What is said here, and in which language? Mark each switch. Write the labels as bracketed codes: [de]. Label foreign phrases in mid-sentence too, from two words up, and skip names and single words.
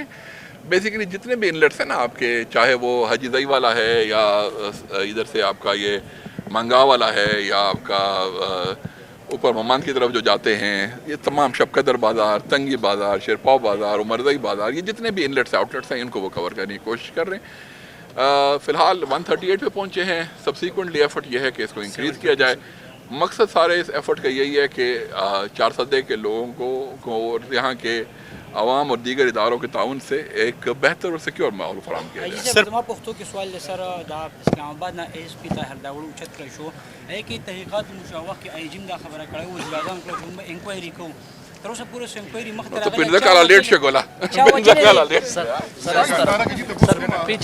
[ur] بیسیکلی جتنے بھی انلیٹس ہیں نا آپ کے, چاہے وہ حاجی زئی والا ہے یا ادھر سے آپ کا یہ منگا والا ہے یا آپ کا اوپر ممان کی طرف جو جاتے ہیں, یہ تمام شب قدر بازار, تنگی بازار, شیرپاؤ بازار, عمرزئی بازار, یہ جتنے بھی [en] inlets outlets [ur] ہیں ان کو وہ کور کرنے کی کوشش کر رہے ہیں. فی الحال 138 پہ پہنچے ہیں. [en] subsequently effort [ur] یہ ہے کہ اس کو انکریز کیا جائے. مقصد سارے اس ایفرٹ کا یہی ہے کہ 4 صدے کے لوگوں کو یہاں کے عوام اور دیگر اداروں کے تعاون سے ایک بہتر اور سیکیور ماحول فراہم کیا جائے. [ps] سر زما پښتو کې سوال دی سر, دا اسلام آباد نه ایس پی طاهر داوړ اوچت کړی شو, هغې کې تحقیقات مشوق کې آی جی دا خبره کړې وزیر اعظم کړه چې موږ انکوایري کوو. تر اوسه پورې سو انکوایري مخ ته تو 15 کالا لیٹ سے گولا. [ur] سر پیچھے